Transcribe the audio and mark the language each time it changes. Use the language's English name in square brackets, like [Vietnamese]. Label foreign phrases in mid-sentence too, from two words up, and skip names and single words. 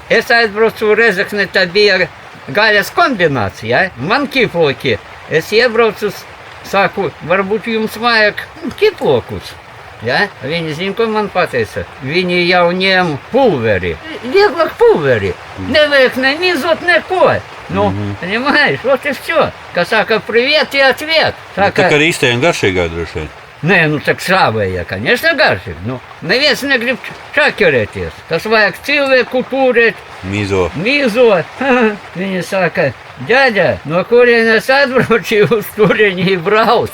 [Latvian] Es aizbraucu Rezekne, tad bija gaļas kombinācija. Man ķīploki. Es iebraucu, saku, varbūt jums vajag ķīplokus. Ja? Viņi zina, ko man pateica. Viņi jau ņem pulveri. Vieglāk pulveri. Nevajag nemizot neko. [Russian] Понимаешь, вот и все. [Latvian] Kā saka, [Russian] привет и ответ. [Latvian] Tā kā īstajiem garšīgā droši vien. Nē, так savējā, конечно, garšīgi. Neviens negrib čakarēties. Tas vajag cilvēku turēt. Mīzo. Mīzot. Viņi saka, ģaģa, no kurienes atbrauci uz turieni brauc.